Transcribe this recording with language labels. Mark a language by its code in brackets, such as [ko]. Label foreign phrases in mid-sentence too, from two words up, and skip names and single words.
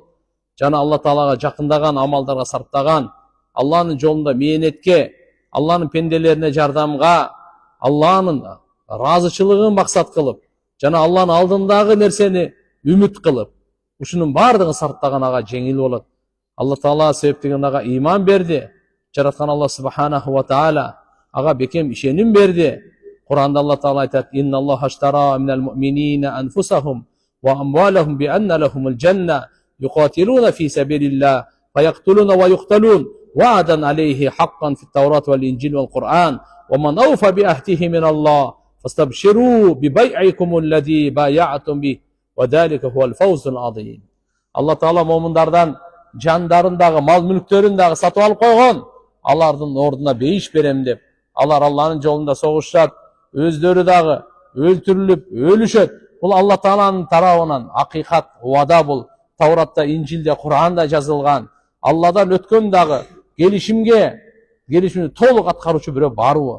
[ky] Жана Алла Таалага жакындаган, амалдарга сарптаган, Алланын жолунда мээнетке, Алланын пенделерине жардамга, Алланын ыраазычылыгын максат кылып, жана Алланын алдындагы нерсени үмүт кылып, ушунун бардыгын сарптаган ага жеңил болот. Алла Таала себептеген ага иман берди. Жараткан Алла [ar] سبحانه وتعالى [ky] ага бекем ишеним берди. Куранда Алла Таала айтат: [ar] "إن الله اشترى من المؤمنين أنفسهم وأموالهم بأن لهم الجنة يقاتلون في سبيل الله فيقتلون ويقتلون وعدا عليه حقا في التوراة والإنجيل والقرآن ومن أوفى بعهده من الله فاستبشروا ببيعكم الذي بايعتم به وذلك هو الفوز العظيم." [ky] Алла Таала момундардан жандарындагы, мал мүлктөрүн дагы сатып алып койгон. Алардын ордуна бейиш берем деп, алар Алланын жолунда согушат, өздөрү дагы өлтүрүлүп, өлүшөт. Бул Алла Тааланын тарабынан акыйкат, убада бул. Тауратта, Инжилде, Кур'анда жазылган. Алладан өткөн дагы келишимди толук аткаруучу бирөө барбы?